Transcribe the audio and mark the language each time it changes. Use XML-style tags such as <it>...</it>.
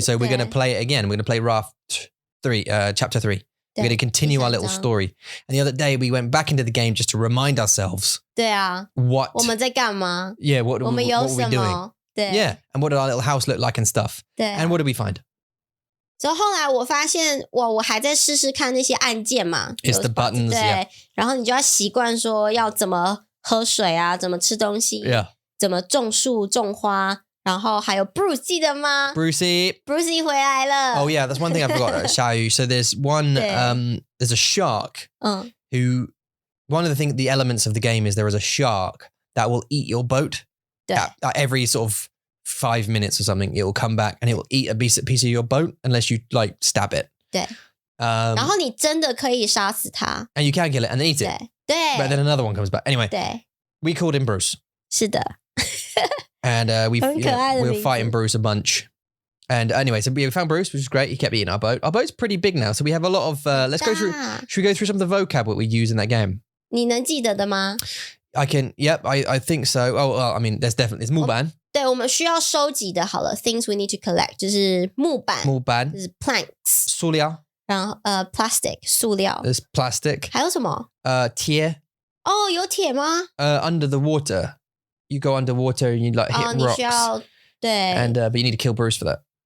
<en>So we're going to play it again. We're going to play Raft 3, Chapter 3. We're going to continue our little story. And the other day we went back into the game just to remind ourselves.</en> <zh>对啊。</zh> <en>What?</en> <zh>我们在干嘛？</zh> <en>Yeah, what were we doing?</en> <zh>对。</zh> <en>Yeah, and what did our little house look like and stuff?</en> <zh>对。</zh> <en>And what did we find?</en> <zh>所以后来我发现，我还在试试看那些按键嘛。</zh> <en>It's the buttons,</en> <zh>对。</zh> <en>yeah.</en> <zh>然后你就要习惯说要怎么喝水啊，怎么吃东西，</zh> <en>Yeah.</en> <zh>怎么种树、种花。然后还有 Bruce 记得吗 Brucey 回来了。</zh> <en>Oh yeah, that's one thing I forgot. Xiaoyu. So there's one, there's a shark who, one of the elements of the game is there is a shark that will eat your boat. At every sort of 5 minutes or something, it will come back and it will eat a piece of your boat unless you like stab it.</en> <zh>对。然后你真的可以杀死它。</zh> <en>And you can kill it and eat it.</en> <zh>对。</zh> <en>But then another one comes back. Anyway,</en> <zh>对。</zh> <en>we called him Bruce.</en> <zh>是的。</zh> <en>And we were fighting Bruce a bunch. And anyway, so we found Bruce, which is great. He kept eating our boat. Our boat's pretty big now, so we have a lot of. Let's go through. Should we go through some of the vocab what we use in that game?</en> <zh>你能记得的吗？</zh> <en>I can. Yep, I think so. Oh, well, I mean, there's 木板。</en> <zh>对，我们需要收集的，好了 ，</zh> <en>things we need to collect</en> <zh>就是木板，就是 planks，塑料，然后plastic 塑料</zh> <en>，there's plastic，</en> <zh>还有什么？铁。哦，有铁吗</zh> <en>？Under the water, you go underwater and you like hit rocks.</en> <zh>你需要对</zh> <en>，and but you need to kill Bruce for that.</en>